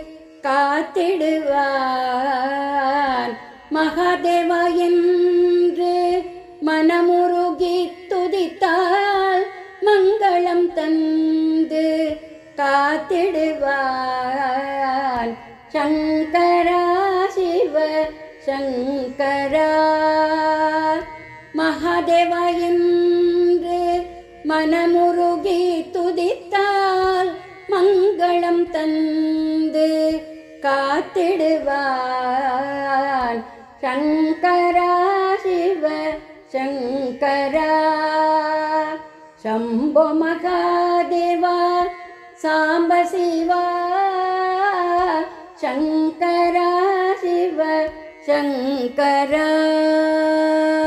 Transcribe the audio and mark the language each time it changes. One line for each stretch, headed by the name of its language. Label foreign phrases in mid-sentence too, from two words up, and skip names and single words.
Tamil: காத்திடுவார் மகாதேவா என்று மனமுருகி துதித்தால் மங்களம் தந்து காத்திடுவார்
Sanskrit: शङ्करा शिव शङ्करा
Tamil: மகாதேவா என்று மனமுருகி துதித்தால் மங்களம் தந்து
Sanskrit: காத்திடுவார் शङ्करा शिव शङ्करा शम्भो महादेवा साम्ब शिवा शङ्करा शिव शङ्करा